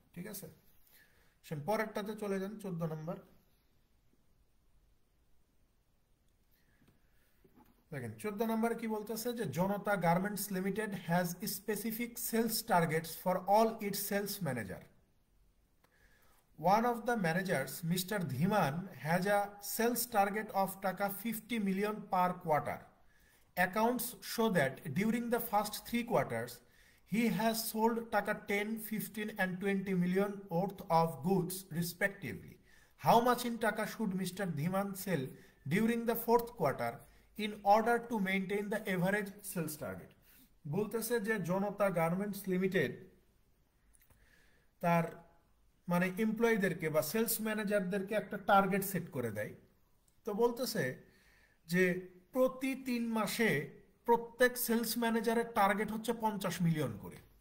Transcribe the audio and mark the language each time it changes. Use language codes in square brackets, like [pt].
[bn] ঠিক আছে, সেন পরেরটাতে চলে যান, 14 নম্বর। দেখেন 14 নম্বরে কি বলতেছে, যে [en] Janata garments limited has specific sales targets for all its sales manager. One of the managers, Mr. Dhiman, has a sales target of taka 50 million per quarter. Accounts show that during the first 3 quarters, he has sold taka 10, 15 and 20 million worth of goods respectively. How much in taka should Mr. Dhiman sell during the fourth quarter in order to maintain the average sales target? [bn] বলতেছে যে জনতা garments limited তার মানে এমপ্লয়ীদেরকে বা sales ম্যানেজারদেরকে একটা target set করে দেয়। তো বলতেছে যে প্রতি 3 মাসে প্রত্যেক সেলস ম্যানেজারের টার্গেট হচ্ছে 50 মিলিয়ন করে।